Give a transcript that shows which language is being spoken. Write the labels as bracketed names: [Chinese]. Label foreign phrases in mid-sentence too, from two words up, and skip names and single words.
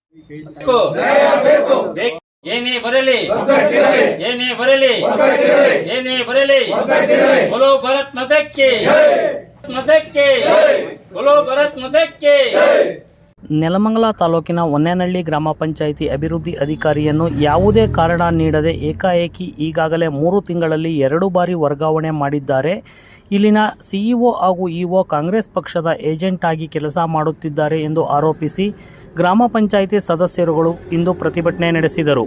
[Kannada] ಏನೇ ಬರಲಿ ಏನೇ ಬರಲಿ ಏನೇ ಬರಲಿ [Hindi] बोलो भारत माता की बोलो भारत माता की। [Kannada] ನೆಲಮಂಗಲ ತಾಲೂಕಿನ ಹೊನ್ನೇನಹಳ್ಳಿ ಗ್ರಾಮ ಪಂಚಾಯಿತಿ ಅಭಿವೃದ್ಧಿ ಅಧಿಕಾರಿಯನ್ನು ಯಾವುದೇ ಕಾರಣ ನೀಡದೆ ಏಕಾಏಕಿ ಈಗಾಗಲೇ 3 ತಿಂಗಳಲ್ಲಿ 2 ಬಾರಿ ವರ್ಗಾವಣೆ ಮಾಡಿದ್ದಾರೆ. ಇಲ್ಲಿನ ಸಿಇಒ ಹಾಗೂ ಇಒ ಕಾಂಗ್ರೆಸ್ ಪಕ್ಷದ ಏಜೆಂಟ್ ಆಗಿ ಕೆಲಸ ಮಾಡುತ್ತಿದ್ದಾರೆ ಎಂದು ಆರೋಪಿಸಿ ಗ್ರಾಮ ಪಂಚಾಯಿತಿ ಸದಸ್ಯರುಗಳು ಇಂದು ಪ್ರತಿಭಟನೆ ನಡೆಸಿದರು.